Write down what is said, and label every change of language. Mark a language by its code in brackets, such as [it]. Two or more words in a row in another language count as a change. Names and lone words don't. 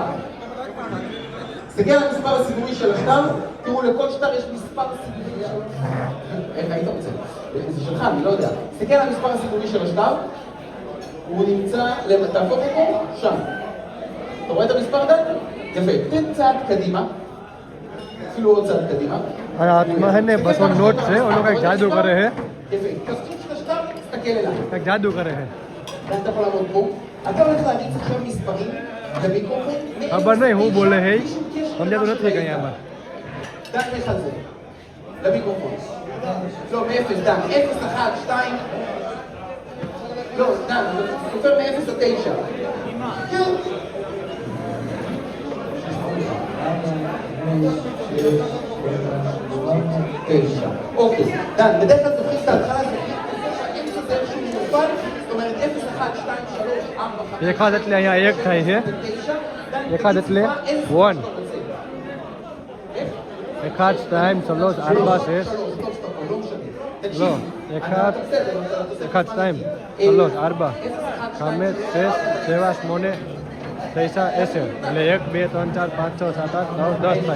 [he] תסתכל על המספר הסידורי של השטר, תראו, לכל שטר יש מספר סידורי של השטר. איך היית רוצה? זה שלך, אני לא יודע. תסתכל על המספר הסידורי של השטר, הוא נמצא, תהפוך אותו, שם. אתה רואה את המספר דן? יפה, תן צעד קדימה. אפילו עוד צעד קדימה. [gu] હાથમાં હે ને 200 નોટ છે, ઓલો કંઈક જાદુ કરે છે, [he] יפה, תפקיד של השטר, תסתכל אליי. [gu] કંઈક જાદુ કરે છે. [he] אתה יכול לעמוד פה. אתה הולך להריץ עכשיו מספרים, למיקרופון. [gu] ખબર નહીં હું બોલે છે, સમજાતું નથી કઈ આમાં. [he] דן, לך על זה. למיקרופון. לא, מאפס, דן. 0, 1, 2. לא, דן, סופר מ-0 עד 9. כן. אוקיי, דן, בדרך כלל זוכרים את ההתחלה, זוכרים שהאמצע זה איזשהו מופל, זאת אומרת 0, 1, 2, 3, 4, 5, [gu] 1 એટલે અહીંયા 1 થાય છે, 1 એટલે 1, 1 2 3 4 6, לא, 1 2 3 4 5 6 7 8 9 10, એટલે 1 2 3 4 5 6 7 8 9 10 થાય.